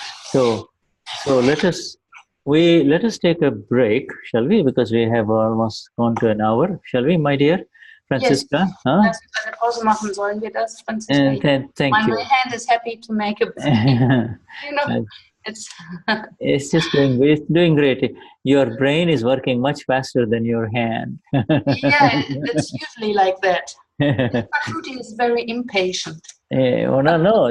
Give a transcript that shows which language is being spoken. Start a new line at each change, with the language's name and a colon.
English: So let us take a break, shall we? Because we have almost gone to an hour. Shall we, my dear Francisca? Yes.
German: Lass uns eine Pause machen, sollen wir das, Francisca?
English: Thank you. My hand is happy to make a break. It's just doing great. Your brain is working much faster than your hand. Yeah, it's usually like that. Shruti is very impatient. No.